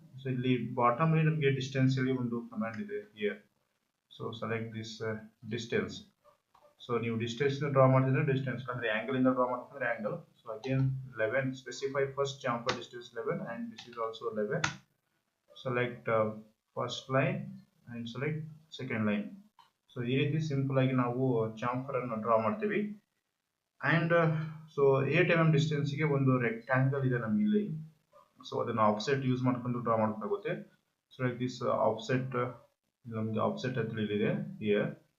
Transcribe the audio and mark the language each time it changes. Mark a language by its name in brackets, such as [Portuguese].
[Kannada] So ಇಲ್ಲಿ bottom ಅಲ್ಲಿ ನಮಗೆ ಡಿಸ್ಟೆನ್ಸ್ ಅಲ್ಲಿ ಒಂದು ಕಮಾಂಡ್ ಇದೆ here. [English] So select this distance. [Kannada] So ನೀವು ಡಿಸ್ಟೆನ್ಸ್ ಡ್ರಾ ಮಾಡ್ತಿದ್ರೆ ಡಿಸ್ಟೆನ್ಸ್, ಅಂದ್ರೆ ಆಂಗಲ್ ಇಂದ ಡ್ರಾ ಮಾಡ್ತಿದ್ರೆ angle. [English] So again 11, specify first chamfer distance 11 and this is also 11. Select first line and select second line. [Kannada] So ಈ ರೀತಿ simple ಆಗಿ ನಾವು chamfer ಅನ್ನು ಡ್ರಾ ಮಾಡ್ತೀವಿ. ಅಂಡ್ ಸೊ 8 mm ಡಿಸ್ಟೆನ್ಸ್ ಗೆ ಒಂದು ರೆಕ್ಟ್ಯಾಂಗಲ್ ಇದೆ ನಮಗೆ ಇಲ್ಲಿ. ಸೊ ಅದನ್ನ ಆಫ್ಸೆಟ್ ಯೂಸ್ ಮಾಡ್ಕೊಂಡು ಡ್ರಾ ಮಾಡಬೇಕಾಗುತ್ತೆ. [English] so like this offset, [Kannada] ನಮಗೆ ಆಫ್ಸೆಟ್ ಅಂತ ಇದೆ ಹಿಯರ್.